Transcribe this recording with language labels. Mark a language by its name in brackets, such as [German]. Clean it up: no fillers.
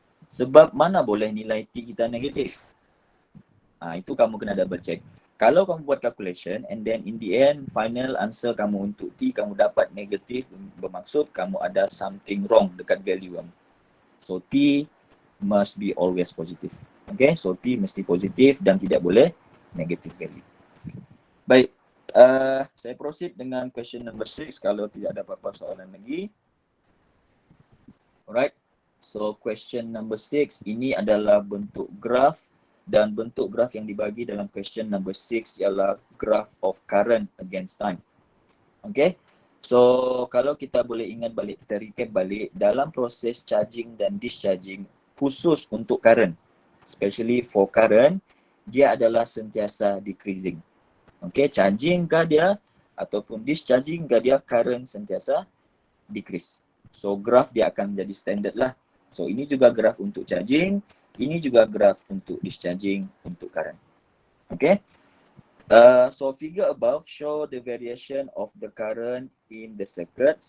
[Malay] Sebab mana boleh nilai T kita negatif? Itu kamu kena double check. Kalau kamu buat [English] calculation and then in the end final answer [Malay] kamu untuk T kamu dapat negatif, bermaksud kamu ada [English] something wrong [Malay] dekat value kamu. [English] So T must be always positive. [Malay] Okay, so T mesti positif dan tidak boleh negative value. Baik, saya proceed dengan question number 6 kalau tidak ada apa-apa soalan lagi. [English] Alright, so question number 6 [Malay] ini adalah bentuk graf. Dan bentuk graf yang dibagi dalam question number 6 ialah [English] graph of current against time. [Malay] Okay. So kalau kita boleh ingat balik, kita recap balik, dalam proses charging dan discharging khusus untuk current, [English] especially for current, [Malay] dia adalah sentiasa decreasing. Okay, charging ke dia ataupun discharging ke dia, current sentiasa decrease. So graph dia akan menjadi standard lah. So ini juga graph untuk charging. Ini juga graf untuk discharging untuk current. Okay. [English] So figure above show the variation of the current in the circuit.